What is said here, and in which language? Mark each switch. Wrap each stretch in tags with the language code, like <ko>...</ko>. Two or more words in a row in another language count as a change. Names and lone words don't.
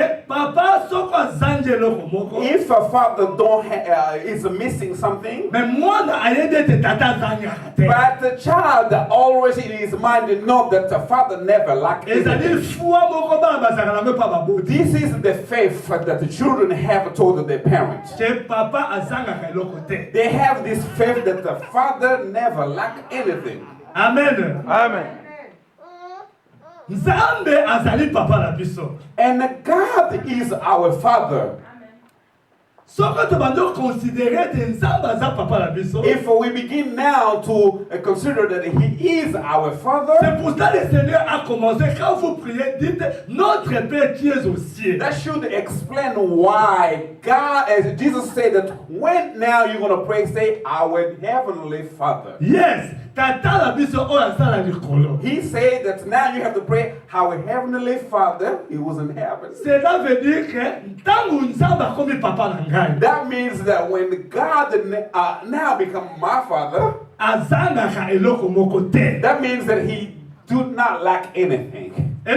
<en>If a father is missing something, but the child always in his mind know that the father never lacks anything. This is the faith that the children have told their parents. They have this faith that the father never lacks anything. Amen. Amen.</en> <ln>Nzambe azali papa na biso.</ln> <en>And God is our father. If we begin now to consider that he is our father,</en> <fr>c'est pour ça le Seigneur a commencé, quand vous priez, dites notre Père qui est aux cieux.</fr> <en>That should explain why God, as Jesus said that when now you're going to pray, say our heavenly Father. Yes. He said that now you have to pray our heavenly Father, he was in heaven. That means that when God now becomes my father, that means that he do not lack anything.</en>